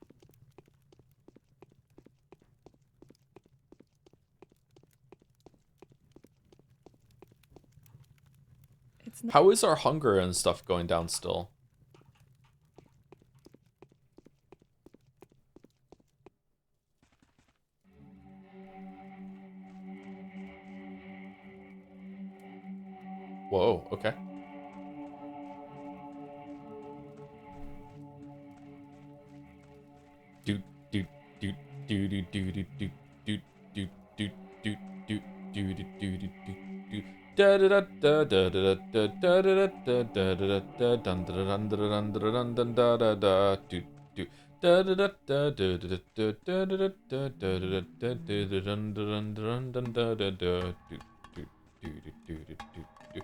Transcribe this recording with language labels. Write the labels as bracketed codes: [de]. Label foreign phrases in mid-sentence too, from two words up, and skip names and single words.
[en] It's not. How is our hunger and stuff going down still? Whoa, okay. Do do do do do do do do do do do do do do do do do do. Da da da da da da da da da da da da da dun dun dun dun dun dun da da da do do da da da da da da da da da da da da da da dun dun dun dun da da da do do do do do do.